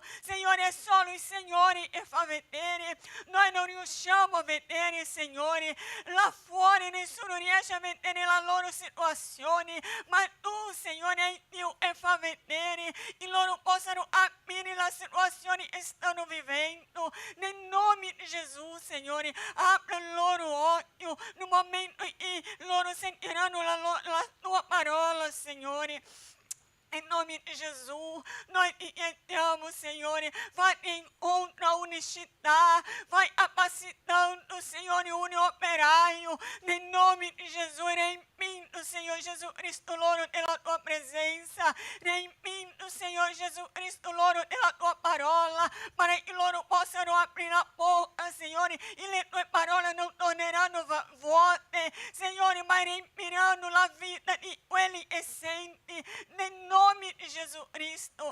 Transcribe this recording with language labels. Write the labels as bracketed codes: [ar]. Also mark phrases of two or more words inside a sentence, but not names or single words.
[it] Signore, è solo il Signore che fa vedere, noi non riusciamo a vedere, Signore, là fuori nessuno riesce a vedere la loro situazione, ma tu, Signore, hai Dio che fa vedere, e loro possano capire la situazione che stanno vivendo. Nel nome di Gesù, Signore, apri il loro occhio nel momento in cui loro sentiranno la tua parola, Signore. [pt] Em nome de Jesus, nós [it] te chiediamo, Signore, vai incontro a unicità, vai capacitando, Signore, un operaio, nel nome di Gesù, riempindo, Signor Jesus Cristo, loro della tua presenza, riempindo, Signor Jesus Cristo, loro della tua parola, para che loro possano aprire la bocca, Signore, e le tue parole non torneranno vuote, Signore, ma riempiranno la vita di quelli che senti, nel nome di Gesù Cristo.